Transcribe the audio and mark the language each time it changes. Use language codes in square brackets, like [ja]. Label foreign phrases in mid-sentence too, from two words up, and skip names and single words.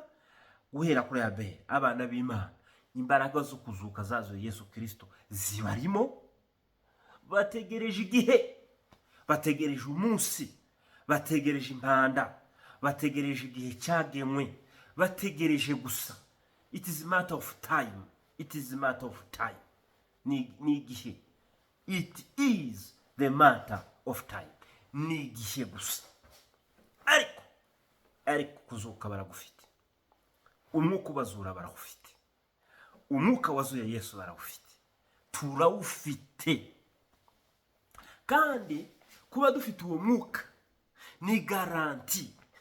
[rw] Guhera kuri Abeli, abana b'Imana, imbaraga zo kuzuka zazuye Yesu Kristo zibarimo. Bategereje igihe, bategereje umunsi, bategereje impanda, bategereje igihe cyagenwe, bategereje gusa. [en] It is a matter of time. It is a matter of time. [rw] Ni igihe. [en] It is the matter of time. [rw] Ni igihe gusa. Ariko kuzuka baragufite. Umwuka ubazura baragufite. Umwuka wazuye Yesu baragufite. Turawufite. Kandi kuba dufite uwo mwuka ni garanti.